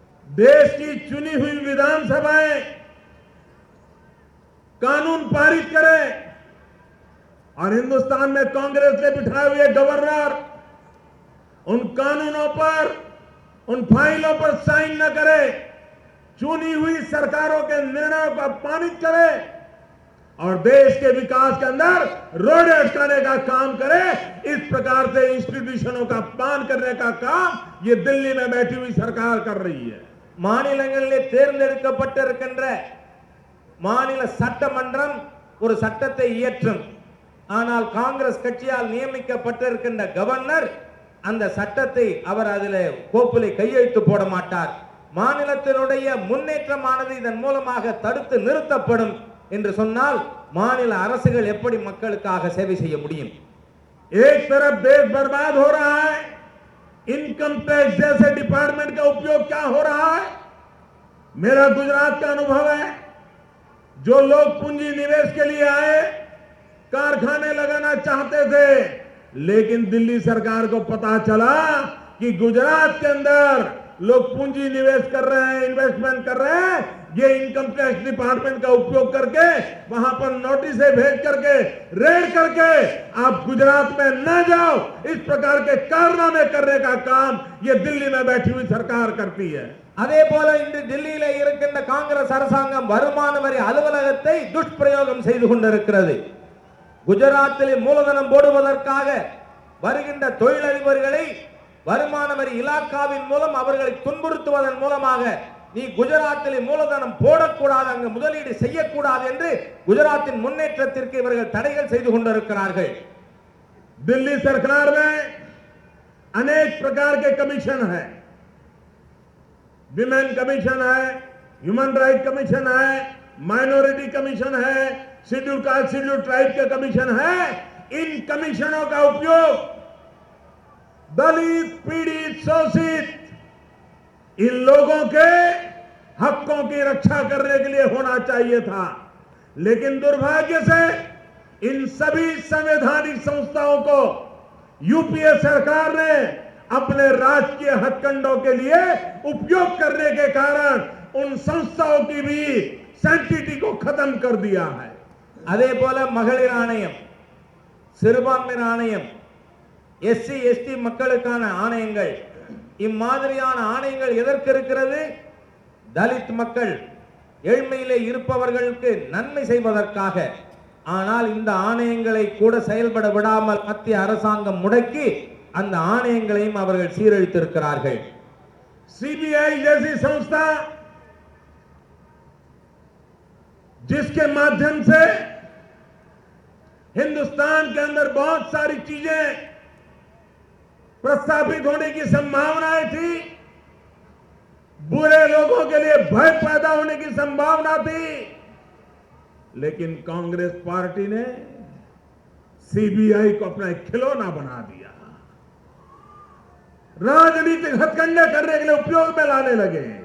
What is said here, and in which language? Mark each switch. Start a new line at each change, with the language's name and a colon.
Hindi: देश की चुनी हुई विधानसभाएं कानून पारित करे और हिंदुस्तान में कांग्रेस ने बिठाए हुए गवर्नर उन कानूनों पर, उन फाइलों पर साइन न करे, चुनी हुई सरकारों के निर्णयों को अपमानित करे और देश के विकास के अंदर रोड़े अटकाने का काम करे. इस प्रकार से इंस्टीट्यूशनों का अपमान करने का काम ये दिल्ली में बैठी हुई सरकार कर रही है.
Tamil: மாநிலங்களிலே தேர்ந்தெடுக்கப்பட்டிருக்கின்ற மாநில சட்டமன்றம் ஒரு சட்டத்தை இயற்றும். ஆனால் காங்கிரஸ் கட்சியால் நியமிக்கப்பட்டிருக்கின்ற கவர்னர் அந்த சட்டத்தை அவர் அதிலே கோப்பிலே கையெழுத்து போட மாட்டார். மாநிலத்தினுடைய முன்னேற்றமானது இதன் மூலமாக தடுத்து நிறுத்தப்படும் என்று சொன்னால் மாநில அரசுகள் எப்படி மக்களுக்காக சேவை செய்ய முடியும்?
Hindi: एक तरफ देश बर्बाद हो रहा है, इनकम टैक्स जैसे डिपार्टमेंट का उपयोग क्या हो रहा है. मेरा गुजरात का अनुभव है, जो लोग पूंजी निवेश के लिए आए, कारखाने लगाना चाहते थे, लेकिन दिल्ली सरकार को पता चला कि गुजरात के अंदर लोग पूंजी निवेश कर रहे हैं, इन्वेस्टमेंट कर रहे हैं, ये इनकम टैक्स डिपार्टमेंट का उपयोग करके वहां पर नोटिसें भेज करके, रेड करके आप गुजरात में न जाओ, इस प्रकार के कारनामे करने का काम ये दिल्ली में बैठी हुई सरकार करती है.
Tamil: அதே போல இன்று டெல்லியில இருக்கின்ற காங்கிரஸ் அரசாங்கம் வருமான வரி அலுவலகத்தை துஷ்பிரயோகம் செய்து கொண்டிருக்கிறது. குஜராத்திலே மூலதனம் போடுவதற்காக வருகின்ற தொழிலதிபர்களை வருமான வரி இலாக்காவின் மூலம் அவர்களை துன்புறுத்துவதன் மூலமாக நீ குஜராத்திலே மூலதனம் போடக்கூடாது, அங்கு முதலீடு செய்யக்கூடாது என்று குஜராத்தின் முன்னேற்றத்திற்கு இவர்கள் தடைகள் செய்து கொண்டிருக்கிறார்கள்.
Hindi: दिल्ली सरकार में अनेक प्रकार के कमीशन है, विमेन कमीशन है, ह्यूमन राइट कमीशन है, माइनॉरिटी कमीशन है, शेड्यूल कास्ट शेड्यूल ट्राइब के कमीशन है। इन कमीशनों का उपयोग दलित, पीड़ित, शोषित इन लोगों के हकों की रक्षा करने के लिए होना चाहिए था, लेकिन दुर्भाग्य से इन सभी संवैधानिक संस्थाओं को यूपीए सरकार ने अपने राजकीय हथकंडों के लिए उपयोग करने के कारण उन संस्थाओं की भी सैंक्टिटी को खत्म कर दिया है।
Tamil: அதே போல மகளிர் ஆணையம், சிறுபான்மையினர் ஆணையம், எஸ்சி எஸ்டி மக்களுக்கான ஆணையங்கள், இம்மாதிரியான ஆணையங்கள் எதற்கு இருக்கிறது? தலித் மக்கள், ஏழ்மையிலே இருப்பவர்களுக்கு நன்மை செய்வதற்காக. ஆனால் இந்த ஆணையங்களை கூட செயல்பட விடாமல் மத்திய அரசாங்கம் முடக்கி அந்த ஆணையங்களையும் அவர்கள் சீரழித்திருக்கிறார்கள்.
Hindi: सीबीआई जैसी संस्था जिसके माध्यम से हिंदुस्तान के अंदर बहुत सारी चीजें प्रस्तावित होने की संभावनाएं थी, बुरे लोगों के लिए भय पैदा होने की संभावना थी, लेकिन कांग्रेस पार्टी ने सीबीआई को अपना एक खिलौना बना दिया, राजनीतिक हथकंडे करने के लिए उपयोग में लाने लगे।